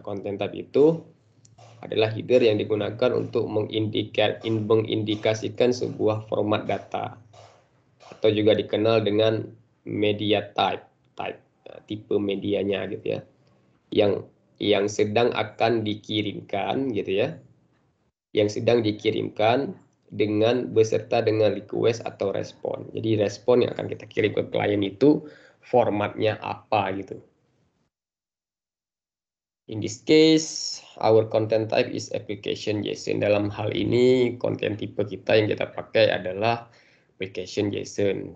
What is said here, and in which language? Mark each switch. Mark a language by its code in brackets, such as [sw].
[id] Content type itu adalah header yang digunakan untuk mengindikasikan sebuah format data atau juga dikenal dengan media type, tipe medianya gitu ya, yang sedang akan dikirimkan gitu ya, yang sedang dikirimkan beserta dengan request atau respon. Jadi respon yang akan kita kirim ke klien itu formatnya apa gitu. [en] In this case, our content type is application JSON. [id] Dalam hal ini, konten tipe kita yang kita pakai adalah application JSON.